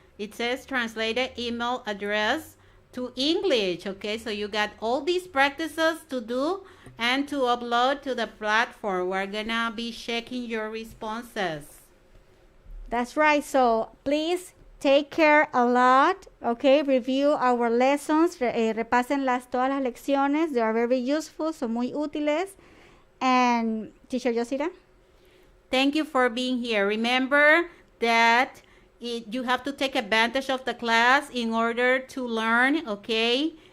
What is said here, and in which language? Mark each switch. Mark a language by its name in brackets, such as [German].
[English] It says translated email address to English. Okay, so you got all these practices to do and to upload to the platform. We're gonna be checking your responses. That's right. So please take care a lot. Okay, review our lessons. [Spanish] Repasen todas las lecciones. [English] They are very useful. [Spanish] Son muy útiles. [English] And Teacher Yosira? Thank you for being here. Remember that you have to take advantage of the class in order to learn, okay?